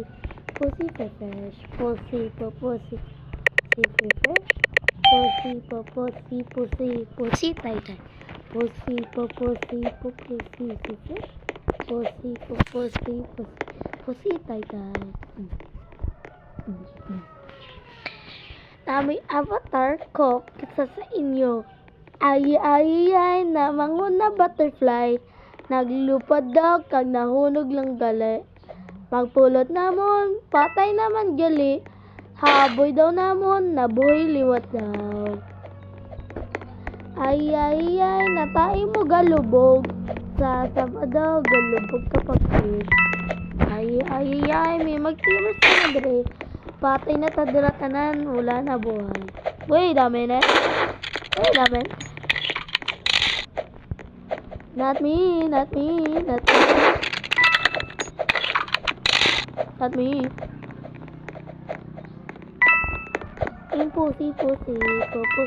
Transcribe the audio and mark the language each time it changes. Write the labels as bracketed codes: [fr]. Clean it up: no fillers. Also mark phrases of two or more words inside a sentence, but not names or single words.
[en] Pussy, fresh, fresh. Pussy, pussy, pussy, fresh. Pussy, pussy, pussy, pussy, tie, tie. Pussy, pussy, pussy, fresh. Pussy, pussy, pussy, tie, tie. [hil] Na may avatar ko kisa sa inyo. Ay, ay, ay, namangon na butterfly. Naglupad daw, kag nahunog lang gali. Magpulot namon, patay naman gali. Haboy daw namon, nabuhay liwat daw. Ay, ay, ay, natai mo galubog. Sa saba daw, galubog kapag fish. Ay, ay, ay, may magtiwas na madre. Patay na tadira tanan, wala na buhay. [en] Wait a minute. Wait a minute. Not me, not me, not me. Not me. Pussy, pussy, pussy.